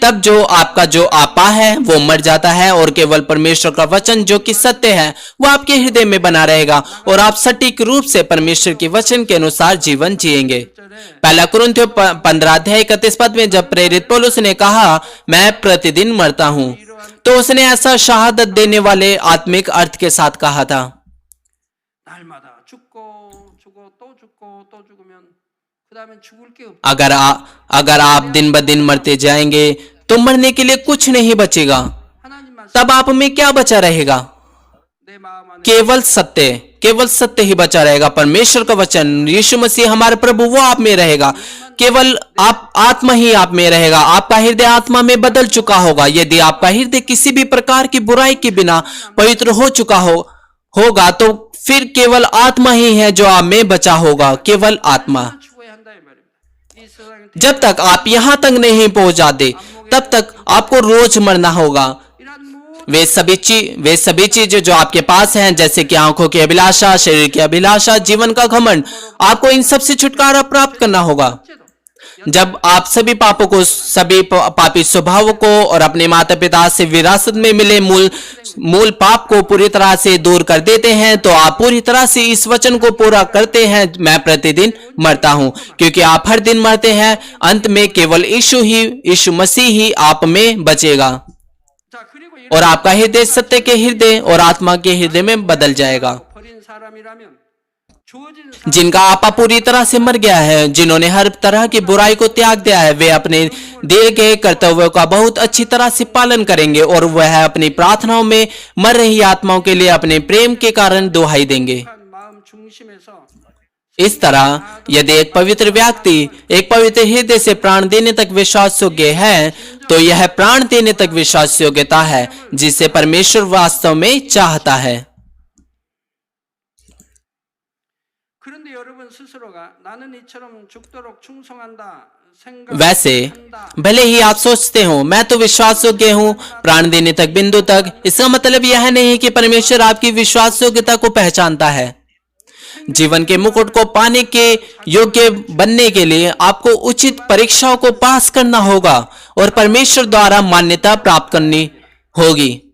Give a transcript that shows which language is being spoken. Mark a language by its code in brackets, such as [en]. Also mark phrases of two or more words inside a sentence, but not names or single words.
[hi] तब जो आपा है वो मर जाता है और केवल परमेश्वर का वचन जो कि सत्य है वो आपके हृदय में बना रहेगा और आप सटीक रूप से परमेश्वर के वचन के अनुसार जीवन जिएंगे। पहला कुरिन्थियों 15:31 में जब प्रेरित पौलुस ने कहा मैं प्रतिदिन मरता हूं, तो उसने ऐसा शहादत देने वाले आत्मिक अर्थ के साथ कहा था। [ko] 날마다 죽고 또 죽으면 그다음엔 죽을 게 없다. [hi] अगर आप दिन ब दिन मरते जाएंगे तो मरने के लिए कुछ नहीं बचेगा। [ko] 하나님만 [hi] तब आप में क्या बचा रहेगा? [ko] 내 마음 안에 [hi] केवल सत्य ही बचा रहेगा। परमेश्वर का वचन, यीशु मसीह हमारे प्रभु, वो आप में रहेगा। केवल आत्मा ही आप में रहेगा। आपका हृदय आत्मा में बदल चुका होगा। यदि आपका हृदय किसी भी प्रकार की बुराई के बिना पवित्र हो चुका होगा तो फिर केवल आत्मा ही है जो आप में बचा होगा, केवल आत्मा। [ko] 추구해야 한다 이 말입니다. 이 세상에 [hi] जब तक आप यहां तक नहीं पहुंच जाते तब तक आपको रोज मरना होगा। [ko] 이런 모든 [hi] वे सभी चीजें जो आपके पास हैं, जैसे कि आंखों की अभिलाषा, शरीर की अभिलाषा, जीवन का घमंड, आपको इन सब से छुटकारा प्राप्त करना होगा। [ko] 번째도 [hi] जब आप सभी पापों को, सभी पापी स्वभावों को और अपने माता पिता से विरासत में मिले मूल पाप को पूरी तरह से दूर कर देते हैं, तो आप पूरी तरह से इस वचन को पूरा करते हैं, मैं प्रतिदिन मरता हूं। क्योंकि आप हर दिन मरते हैं, अंत में केवल यीशु मसीह ही आप में बचेगा [ko] 자 그리고 [hi] और आपका हृदय सत्य के हृदय और आत्मा के हृदय में बदल जाएगा। [ko] 버린 사람이라면 주어진 [hi] जिनका आपा पूरी तरह से मर गया है, जिन्होंने हर तरह की बुराई को त्याग दिया है, वे अपने दिए गए कर्तव्यों का बहुत अच्छी तरह से पालन करेंगे और वह अपनी प्रार्थनाओं में मर रही आत्माओं के लिए अपने प्रेम के कारण दुहाई देंगे। [ko] 마음 중심에서 [hi] इस तरह यदि एक पवित्र व्यक्ति एक पवित्र हृदय से प्राण देने तक विश्वास योग्य है, तो यह प्राण देने तक विश्वास योग्यता है जिसे परमेश्वर वास्तव में चाहता है। [ko] 그런데 여러분 스스로가 나는 이처럼 죽도록 충성한다 [hi] वैसे [ko] 생각한다 [hi] भले ही आप सोचते हो मैं तो विश्वास योग्य हूँ प्राण देने तक बिंदु तक, इसका मतलब यह नहीं कि परमेश्वर आपकी विश्वास योग्यता को पहचानता है। जीवन के मुकुट को पाने के योग्य बनने के लिए आपको उचित परीक्षाओं को पास करना होगा और परमेश्वर द्वारा मान्यता प्राप्त करनी होगी।